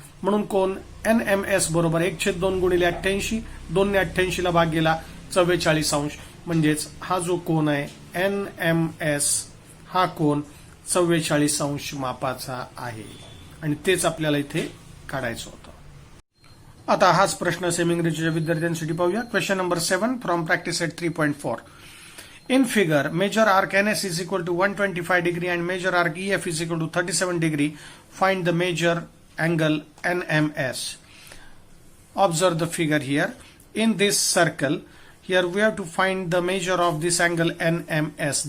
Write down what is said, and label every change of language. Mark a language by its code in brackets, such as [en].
[mr] म्हणून कोन NMS बरोबर 1/2 गुणिले 88, 2 ने 88 ला भाग गेला 44 अंश. म्हणजेच हा जो कोन आहे NMS हा कोन 44 अंश मापाचा आहे आणि तेच आपल्याला इथे काढायचं होतं. आता हाच प्रश्न सेमी इंग्रजीच्या विद्यार्थ्यांसाठी पाहूया. [en] Question number 7 from practice set 3.4. In figure, measure arc NS is equal to 125 degree and measure arc EF is equal to 37 degree. Find the measure angle NMS. Observe the figure here. In this circle, here we have to find the measure of this angle NMS.